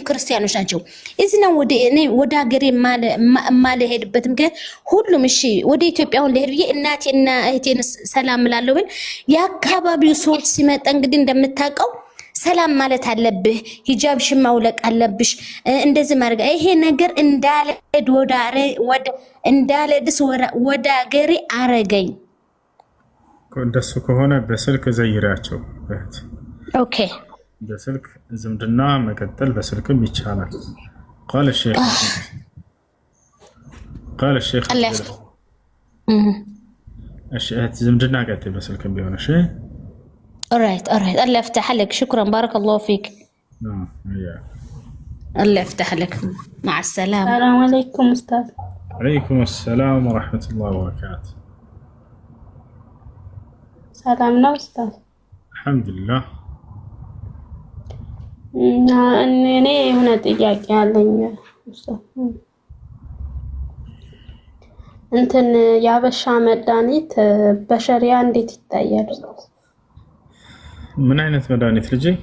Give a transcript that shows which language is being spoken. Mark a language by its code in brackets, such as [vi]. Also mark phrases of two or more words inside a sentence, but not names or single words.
[am] ክርስቲያኖች ናቸው። እዚህ ነው ወደ ሀገሬ ማለሄድበት ምክንያት ሁሉም እሺ ወደ ኢትዮጵያውን ለሄድ ብዬ እናቴና እህቴን ሰላም እላለሁ። ግን የአካባቢው ሰዎች ሲመጣ እንግዲህ እንደምታውቀው ሰላም ማለት አለብህ፣ ሂጃብሽን ማውለቅ አለብሽ፣ እንደዚህ ማድረግ። ይሄ ነገር እንዳልሄድ ወደ ሀገሬ አረገኝ። እንደሱ ከሆነ በስልክ ዘይሪያቸው እህት። ኦኬ፣ በስልክ ዝምድና መቀጠል በስልክም ይቻላል። [ar] قال الشيخ [am] እህት ዝምድና ቀጥል በስልክም ቢሆን እሺ። [ar] ኦራይት الله يفتح عليك، شكرا بارك الله فيك። الله يفتح لك. مع السلامة. السلام عليكم أستاذ. عليكم السلام ورحمة الله وبركاته. سلامنا أستاذ. الحمد لله. [am] እኔ የሆነ ጥያቄ አለኝ ኡስታዝ። እንትን የአበሻ መድኃኒት በሸሪያ እንዴት ይታያል? ምን አይነት መድኃኒት ልጄ?